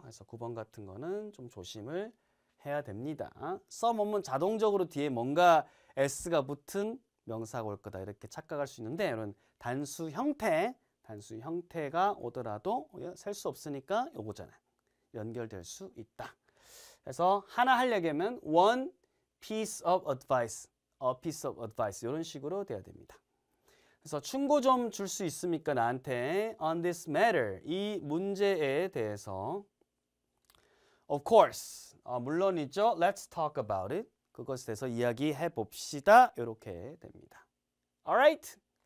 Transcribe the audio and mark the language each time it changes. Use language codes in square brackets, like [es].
[ko] 그래서 9번 같은 거는 좀 조심을 해야 됩니다. some 오면 자동적으로 뒤에 뭔가 s가 붙은 명사가 올 거다 이렇게 착각할 수 있는데 이런 단수 형태가 오더라도 셀 수 없으니까 요거잖아요. 연결될 수 있다. 그래서 하나 하려면 [en] one piece of advice, [ko] a piece of advice 이런 식으로 돼야 됩니다. 그래서 충고 좀 줄 수 있습니까? 나한테 [en] on this matter [ko] 이 문제에 대해서 [en] of course [ko] 물론이죠. [en] Let's talk about it. [ko] 그것에 대해서 이야기해 봅시다. 이렇게 됩니다. [en] Alright.